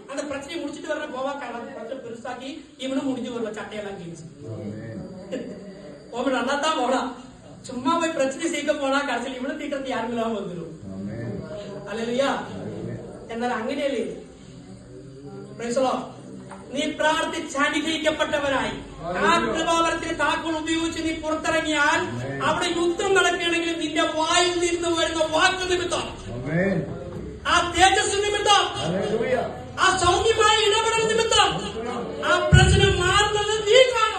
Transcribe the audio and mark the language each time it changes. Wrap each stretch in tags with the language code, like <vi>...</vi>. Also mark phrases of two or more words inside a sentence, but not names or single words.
<ta>பிரச்சனையை முடிச்சுட்டு வர போவா பிரச்சனை பெருசாக்கி இவனும் முடிஞ்சு வருவா சட்டையெல்லாம் கிழிச்சு. ஓமன் நல்லா தான் போலாம், சும்மா போய் பிரச்சனை சீக்க போனா கடைசியில் இவனும் தீக்கிறது யாருங்களாம் வந்துடும். அல்லையா?</ta> <ml>എന്നാൽ അങ്ങനെയല്ലേ? നീ പ്രാർത്ഥിച്ച് അനുഗ്രഹിക്കപ്പെട്ടവനായി ആ കൃപാവരത്തിന് താക്കോൽ ഉപയോഗിച്ച് നീ പുറത്തിറങ്ങിയാൽ അവിടെ യുദ്ധം നടക്കുകയാണെങ്കിൽ നിന്റെ വായിൽ നിന്ന് വരുന്ന വാക്ക് നിമിത്തം, ആ തേജസ് നിമിത്തം, ആ സൗമ്യമായ ഇടപെടൽ നിമിത്തം ആ പ്രശ്നം മാറുന്നത് നീ കാണും.</ml>